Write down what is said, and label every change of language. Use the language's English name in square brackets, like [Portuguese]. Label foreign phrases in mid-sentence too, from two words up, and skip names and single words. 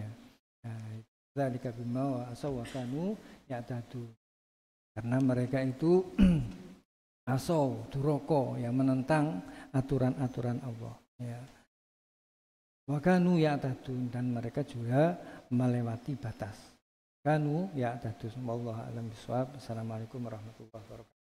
[Arabic] ذلك بما عصوا وكانوا يعتدون. [Indonesian] Karena mereka itu duroko, yang menentang aturan-aturan Allah, ya. [Arabic] وكانوا يعتدون, [Indonesian] dan mereka juga melewati batas. [Arabic] كانوا يعتدون. والله أعلم بالصواب. السلام عليكم ورحمة الله وبركاته.